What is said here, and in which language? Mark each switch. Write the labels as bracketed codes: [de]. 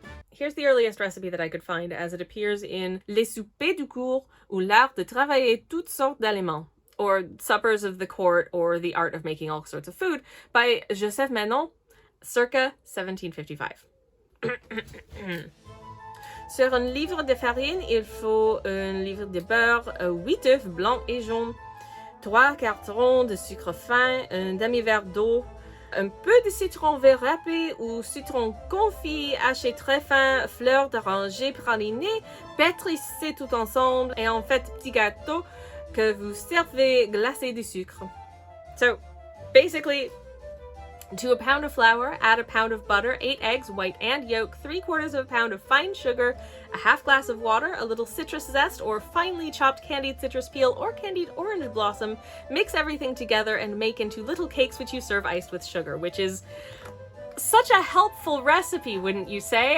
[en] Here's the earliest recipe that I could find, as it appears in Les soupers du cour ou l'art de travailler toutes sortes d'aliments, or Suppers of the Court, or the Art of Making All Sorts of Food, by Joseph Menon, circa 1755. [fr] Sur un livre de farine, il faut un livre de beurre, 8 œufs blancs et jaunes, 3 cartons de sucre fin, un demi-verre d'eau, un peu de citron vert râpé ou citron confit haché très fin, fleurs d'oranger pralinées, pétrissez tout ensemble et en faites petit gâteau que vous servez glacé de sucre. [en] So, basically, to a pound of flour, add a pound of butter, 8 eggs, white and yolk, 3/4 of a pound of fine sugar, a half glass of water, a little citrus zest or finely chopped candied citrus peel or candied orange blossom. Mix everything together and make into little cakes which you serve iced with sugar, which is such a helpful recipe, wouldn't you say?